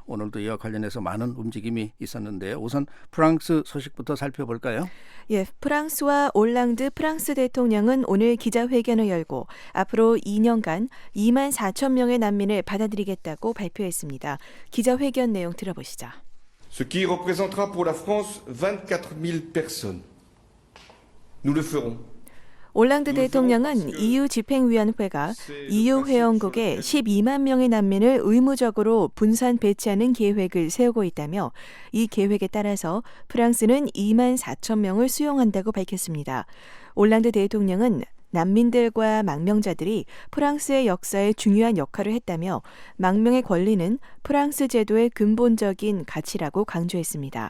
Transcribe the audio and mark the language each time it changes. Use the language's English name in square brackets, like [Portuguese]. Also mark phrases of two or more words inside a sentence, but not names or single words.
[Korean] 오늘도 이와 관련해서 많은 움직임이 있었는데요. 우선 프랑스 소식부터 살펴볼까요? 예, 프랑스와 올랑드 프랑스 대통령은 오늘 기자회견을 열고 앞으로 2년간 2만 4천 명의 난민을 받아들이겠다고 발표했습니다. 기자회견 내용 들어보시죠. [French] Ce qui représentera pour la France 24,000 personnes. Nous le ferons. [Korean] 올랑드 대통령은 EU 집행위원회가 EU 회원국에 12만 명의 난민을 의무적으로 분산 배치하는 계획을 세우고 있다며 이 계획에 따라서 프랑스는 2만 4천 명을 수용한다고 밝혔습니다. 올랑드 대통령은 난민들과 망명자들이 프랑스의 역사에 중요한 역할을 했다며 망명의 권리는 프랑스 제도의 근본적인 가치라고 강조했습니다.